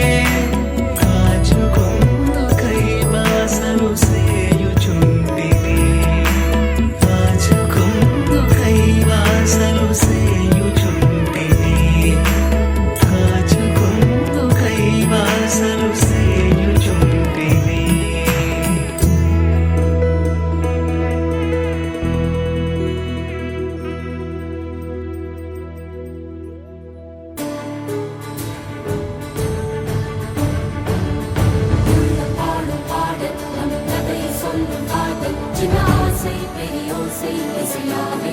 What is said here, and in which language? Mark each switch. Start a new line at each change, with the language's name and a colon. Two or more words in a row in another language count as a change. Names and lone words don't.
Telugu: కాచుకుందు కై బాసలు సేయుచుంటినే కాచుకుందు కై బాసలు సేయుచుంటినే కాచుకుందు కై బాసలు సేయుచుంటినే
Tamil: பாடும் பாடல் நம் கதை சொல்லும் காதல் சின்ன ஆசை பெரியோசை இசையாவே